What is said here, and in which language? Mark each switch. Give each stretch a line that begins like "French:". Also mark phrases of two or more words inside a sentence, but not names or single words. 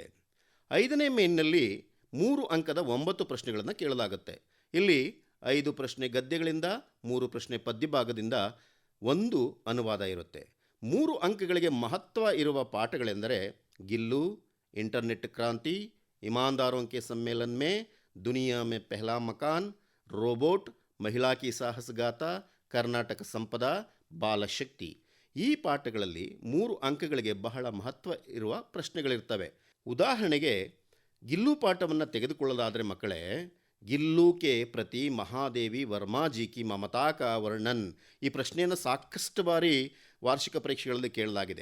Kannada: 5ನೇ ಮೇನ್ನಲ್ಲಿ 3 ಅಂಕದ 9 ಪ್ರಶ್ನೆಗಳನ್ನು ಕೇಳಲಾಗುತ್ತೆ. ಇಲ್ಲಿ 5 ಪ್ರಶ್ನೆ ಗದ್ಯಗಳಿಂದ, 3 ಪ್ರಶ್ನೆ ಪದ್ಯ ಭಾಗದಿಂದ, 1 ಅನುವಾದ ಇರುತ್ತೆ. 3 ಅಂಕಗಳಿಗೆ ಮಹತ್ವ ಇರುವ ಪಾಠಗಳೆಂದರೆ ಗಿಲ್ಲು, ಇಂಟರ್ನೆಟ್ ಕ್ರಾಂತಿ, ईमानदारों के सम्मेलन में, दुनिया में पहला मकान, ರೋಬೋಟ್, ಮಹಿಳಾ ಕಿ ಸಾಹಸಗಾತ, ಕರ್ನಾಟಕ ಸಂಪದ, ಬಾಲಶಕ್ತಿ. ಈ ಪಾಠಗಳಲ್ಲಿ 3 ಅಂಕಗಳಿಗೆ ಬಹಳ ಮಹತ್ವ ಇರುವ ಪ್ರಶ್ನೆಗಳಿರ್ತವೆ. ಉದಾಹರಣೆಗೆ ಗಿಲ್ಲು ಪಾಠವನ್ನು ತೆಗೆದುಕೊಳ್ಳೋದಾದರೆ ಮಕ್ಕಳೇ,
Hindi: गिल्लू के प्रति महादेवी वर्माजी की ममता का वर्णन,
Kannada: ಈ ಪ್ರಶ್ನೆಯನ್ನು ಸಾಕಷ್ಟು ಬಾರಿ ವಾರ್ಷಿಕ ಪರೀಕ್ಷೆಗಳಲ್ಲಿ ಕೇಳಲಾಗಿದೆ.